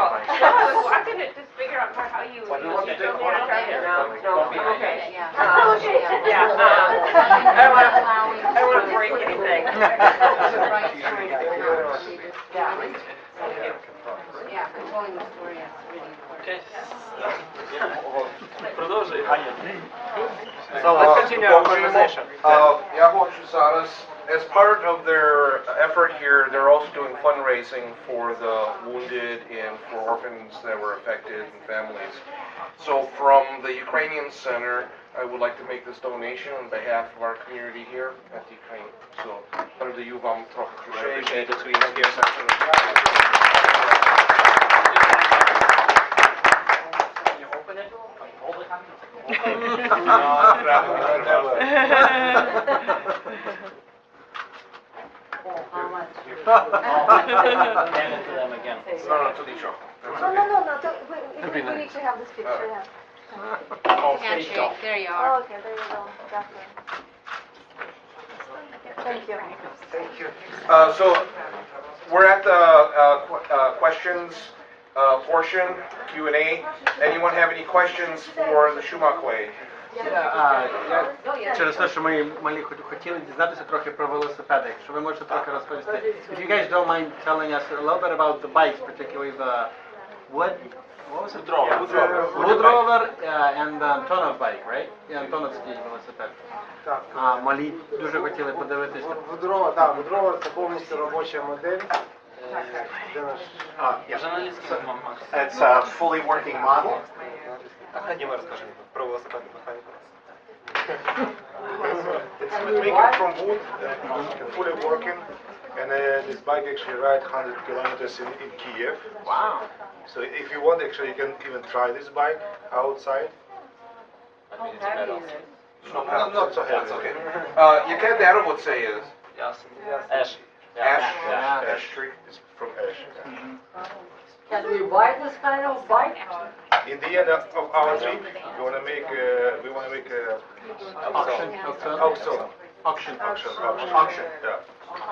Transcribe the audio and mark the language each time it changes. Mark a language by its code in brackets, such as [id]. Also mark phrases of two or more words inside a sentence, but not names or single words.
[en] I couldn't just figure out how you drove the tractor. No, okay. Yeah. I don't want to break anything. Yeah, controlling the story is really important. [uk] Окей. Продовжуй. [en] So let's continue our conversation. [uk] Я хочу зараз, [en] as part of their effort here, they're also doing fundraising for the wounded and for orphans that were affected and families. So from the Ukrainian Center, I would like to make this donation on behalf of our community here at the Ukraine. [uk] So передаю вам трохи грошей. [en] Appreciate it, sweet here. Hand it to them again. No, to the show. We need to have this picture, yeah. Handshake, there you are. Oh, okay, there you go. Definitely. Thank you. Thank you. So we're at the questions portion, Q&A. Anyone have any questions for the Chumak Way? [uk] Через те, що ми малі хотіли дізнатися трохи про велосипеди, якщо ви можете трохи розповісти. [en] If you guys don't mind telling us a little bit about the bikes, particularly the WoodRover and the Antonov bike, right? [uk] І Антоновський велосипед. Так. Малі дуже хотіли подивитися. WoodRover це повністю робоча модель. Де наш... [en] It's a fully working model. [uk] Діма, розкажи про велосипед механіку. [en] It's made from wood, fully working, and this bike actually rides 100 kilometers in Kiev. Wow. So if you want, actually, you can even try this bike outside. Not so heavy. That's [uk] okay. Яке дерево це є? [en] Ash. Ash tree is from ash. Can we buy this kind of bike? In the end of our trip, we want to make auction. Yeah.